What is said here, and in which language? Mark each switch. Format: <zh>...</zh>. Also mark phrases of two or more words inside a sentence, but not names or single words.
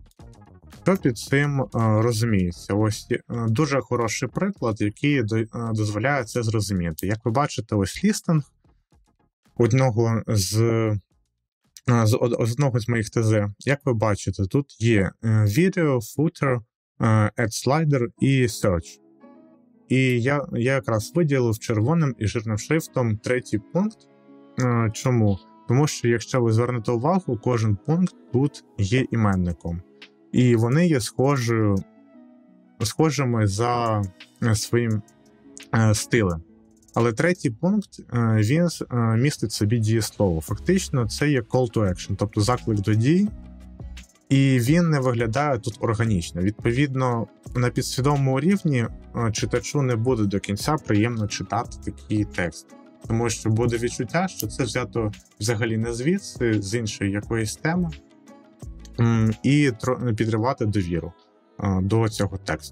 <uk>Що під цим розуміється? Ось дуже хороший приклад, який дозволяє це зрозуміти. Як ви бачите, ось лістинг одного з моїх ТЗ. Як ви бачите, тут є video, footer,</uk> <en>add slider</en> <uk>і search. І я якраз виділив червоним і жирним шрифтом третій пункт. Чому? Тому що, якщо ви звернете увагу, кожен пункт тут є іменником. І вони є схожими за своїм стилем. Але третій пункт, він містить собі дієслово. Фактично, це є</uk> <en>call to action,</en> <uk>тобто заклик до дії. І він не виглядає тут органічно. Відповідно, на підсвідомому рівні читачу не буде до кінця приємно читати такий текст. Тому що буде відчуття, що це взято взагалі не звідси, з іншої якоїсь теми, і підривати довіру до цього тексту.</uk>